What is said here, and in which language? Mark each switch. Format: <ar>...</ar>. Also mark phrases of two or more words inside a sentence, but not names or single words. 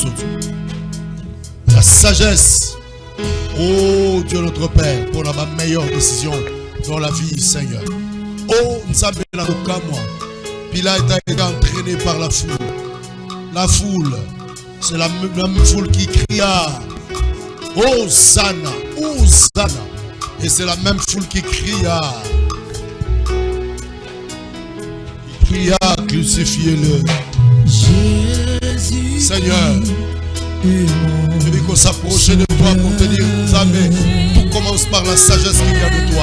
<fr>La sagesse. Oh Dieu notre Père, pour la meilleure décision dans la vie, Seigneur.</fr> <ln>Oh, Nzambe na moi.</ln> <fr>Pilate a été entraîné par la foule. La foule, c'est la même foule qui cria. Hosanna, Hosanna. Et c'est la même foule qui cria. Il cria, crucifiez-le. Jésus, Seigneur, je veux qu'on s'approche de toi pour te dire, Nzambe, tout commence par la sagesse qui vient de toi.</fr>